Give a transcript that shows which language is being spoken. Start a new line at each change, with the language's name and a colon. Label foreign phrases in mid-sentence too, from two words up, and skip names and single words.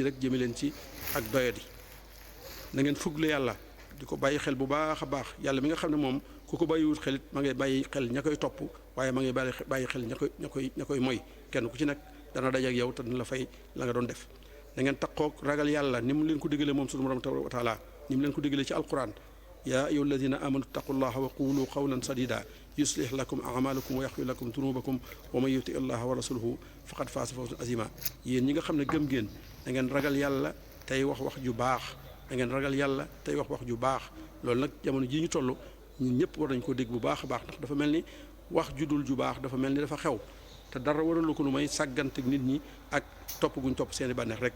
Wolof: rek jëme leen ci ak doyadi na ngeen fugle yàlla di ko bàyyi xel bu baax a baax yàlla mi nga xam ne moom ku ko bàyyiwut xelit ma ngay bàyyi xel ña koy topp waaye ma ngay bàyyi xel ña koy moy kenn ku ci nekk dana daje ak yow te dina la fay la nga doon def da ngeen taqoog ragal yàlla ni mu leen ko diggalee moom sunu borom
Arabic: تبارك وتعالى
Wolof: ni mu leen ko diggalee ci alquran
Arabic: يا أيها الذين آمنوا اتقوا الله وقولوا قولا سديدا يصلح لكم أعمالكم ويغفر لكم ذنوبكم ومن يطع الله ورسوله فقد فاز فوزا عظيما.
Wolof: yéen ñi nga xam ne gëm ngeen da ngeen ragal yàlla tey wax wax ju baax, da ngeen ragal yàlla tey wax wax ju baax. loolu nag jamono jii ñu toll ñun ñëpp war nañ ko dégg bu baax a baax, ndax dafa mel ni wax ju dul ju baax dafa mel ni dafa xew te dara waralu ko lu may sàggante nit ñi ak topp guñ topp seeni bànneex rek.